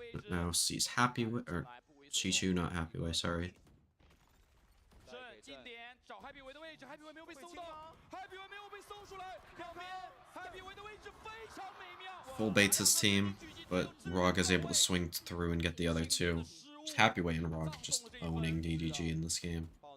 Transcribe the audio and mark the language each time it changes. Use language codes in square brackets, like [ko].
[en] Now C's happy with, or Chichu not happy with, sorry. [zh] 近点找 Happy 维的位置 ，Happy 维没有被搜到 ，Happy 维没有被搜出来，两边 Happy 维的位置非常美妙。 [en] Full baits his team, but Rog is able to swing through and get the other two. Just Happy Way and Rog just owning DDG in this game.